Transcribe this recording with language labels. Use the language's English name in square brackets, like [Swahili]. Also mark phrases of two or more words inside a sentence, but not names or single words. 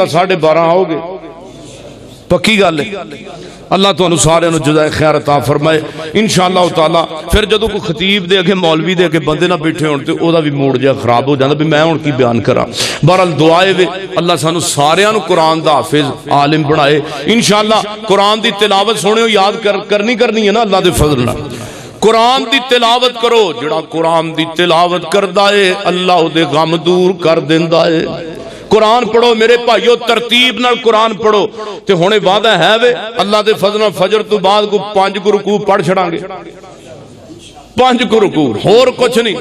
[Punjabi] 12:30 آؤ گے، پکی گل ہے۔ اللہ تو سارے جزائے خیر عطا فرمائے [Arabic] انشاءاللہ تعالی۔ [Punjabi] پھر جدوں کوئی خطیب دے اگے مولوی دے اگے بندے نہ بیٹھے ہون تے او دا بھی موڈ جا خراب ہو جاندا بھی میں ہن کی بیان کراں۔ بہرحال دعائے وے اللہ سانو ساریاں نو قرآن دا حافظ عالم بنائے انشاءاللہ۔ قرآن دی تلاوت سنو یاد کرنی ہے نا اللہ دے فضل نال۔ قرآن دی تلاوت کرو، جڑا قرآن دی تلاوت کردا ہے اللہ دے غم دور کر دیندا ہے۔ قرآن پڑھو میرے بھائیو، ترتیب نال قرآن پڑھو تے ہونے وعدہ ہے وے اللہ دے فضل نال فجر تو بعد کو 5 رکوع پڑھ چھڑاں گے، 5 رکوع اور کچھ نہیں۔